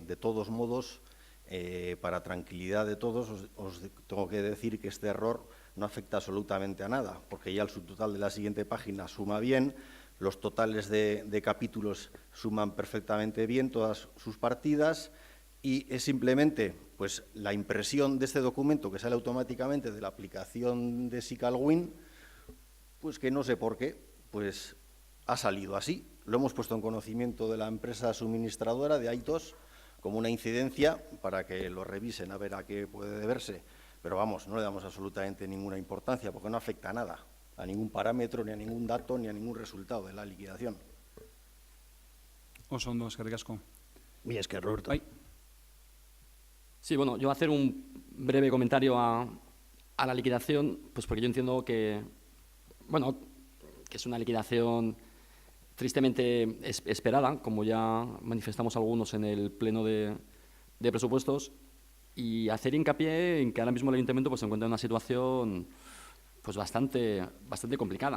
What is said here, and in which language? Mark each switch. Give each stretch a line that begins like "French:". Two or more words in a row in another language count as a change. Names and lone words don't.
Spanish: De todos modos, para tranquilidad de todos, os tengo que decir que este error no afecta absolutamente a nada, porque ya el subtotal de la siguiente página suma bien, los totales de capítulos suman perfectamente bien todas sus partidas y es simplemente pues, la impresión de este documento que sale automáticamente de la aplicación de SicalWin, pues que no sé por qué, pues ha salido así. Lo hemos puesto en conocimiento de la empresa suministradora de Aitos como una incidencia para que lo revisen a ver a qué puede deberse. Pero vamos, no le damos absolutamente ninguna importancia porque no afecta a nada, a ningún parámetro, ni a ningún dato, ni a ningún resultado de la liquidación.
Basque: Oso ondo, eskerrik asko.
Spanish: Mira, es que Roberto.
Basque: Bai.
Spanish: Sí, bueno, yo voy a hacer un breve comentario a la liquidación, pues porque yo entiendo que, bueno, que es una liquidación tristemente esperada, como ya manifestamos algunos en el pleno de presupuestos, y hacer hincapié en que ahora mismo el ayuntamiento pues, se encuentra en una situación pues, bastante complicada.